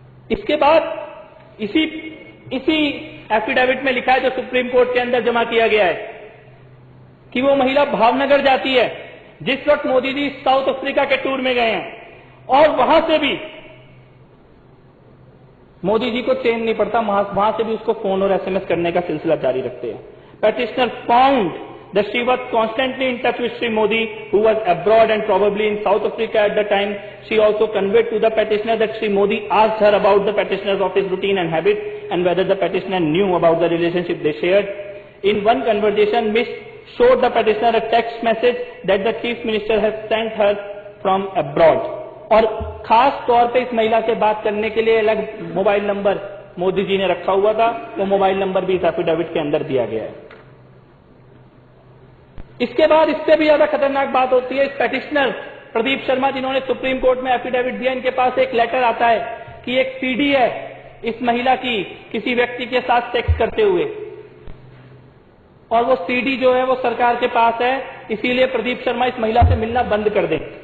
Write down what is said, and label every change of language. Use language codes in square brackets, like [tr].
[hi] इसके बाद इसी एफिडेविट में लिखा है जो सुप्रीम कोर्ट के अंदर जमा किया गया है कि वो महिला भावनगर जाती है जिस वक्त मोदी जी साउथ अफ्रीका के टूर में गए हैं, और वहां से भी मोदी जी को चैन नहीं पड़ता, वहां से भी उसको फोन और एसएमएस करने का सिलसिला जारी रखते हैं। [en] Petitioner found that she was constantly in touch with Sri Modi, who was abroad and probably in South Africa at the time. She also conveyed to the petitioner that Sri Modi asked her about the petitioner's office routine and habit and whether the petitioner knew about the relationship they shared. In one conversation, Miss showed the petitioner a text message that the chief minister has sent her from abroad. [hi] और खास तौर पे इस महिला से बात करने के लिए अलग मोबाइल नंबर मोदी जी ने रखा हुआ था। वो मोबाइल नंबर भी इस एफिडेविट के अंदर दिया गया है। इसके बाद इससे भी ज्यादा खतरनाक बात होती है। इस पेटिशनर प्रदीप शर्मा जिन्होंने सुप्रीम कोर्ट में एफिडेविट दिया, इनके पास एक लेटर आता है कि एक सीडी है इस महिला की किसी व्यक्ति के साथ सेक्स करते हुए, और वो सीडी जो है वो सरकार के पास है, इसीलिए प्रदीप शर्मा इस महिला से मिलना बंद कर दें।